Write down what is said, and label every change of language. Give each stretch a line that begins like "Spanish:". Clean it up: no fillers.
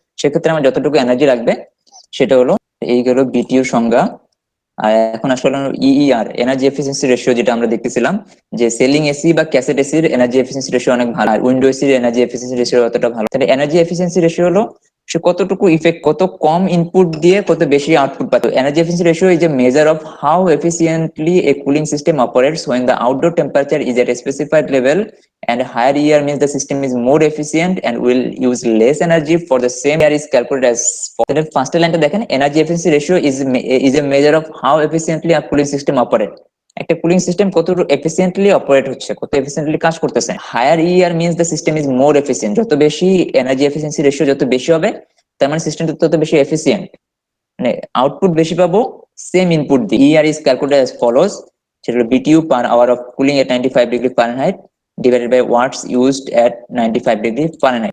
Bangla: সেক্ষেত্রে আমার যতটুকু এনার্জি লাগবে সেটা হলো, এই গেল বিটিইউ সংজ্ঞা। আর এখন আসলে ইইআর, এনার্জি এফিসিয়েন্সি রেশিও, যেটা আমরা দেখতেছিলাম যে সেলিং এসি বা ক্যাসেট এসির এনার্জি এফিসিয়েন্সি রেশিও অনেক ভালো, আর উইন্ডো এসির এনার্জি এফিসিয়েন্সি রেশিও অতটা ভালো। তাহলে এনার্জি এফিসিয়েন্সি রেশিও হলো সে কতটুকু ইফেক্ট, কত কম ইনপুট দিয়ে কত বেশি আউটপুট পায়।
English: Energy efficiency ratio is a measure of how efficiently a cooling system operates when the outdoor temperature is at a specified level, and higher ER means the system is more efficient and will use less energy for the same ER is calculated as follows.
Bangla: First লাইনটা দেখেন,
English: Energy efficiency ratio is a measure of how efficiently a cooling system operate.
Bangla: একটা cooling system কত efficiently operate হচ্ছে, কত efficiently কাজ করতেছে।
English: higher ER means the system is more efficient,
Bangla: যত বেশি এনার্জি এফিসিয়েন্সি রেশিও যত বেশি হবে, তার মানে সিস্টেমটা তত বেশি এফিসিয়েন্ট, মানে আউটপুট বেশি পাবো সেম ইনপুট দিয়ে।
English: ER is calculated as follows,
Bangla: সেটা হলো
English: BTU per hour of cooling at 95 degree Fahrenheit divided by watts used at 95 degree Fahrenheit.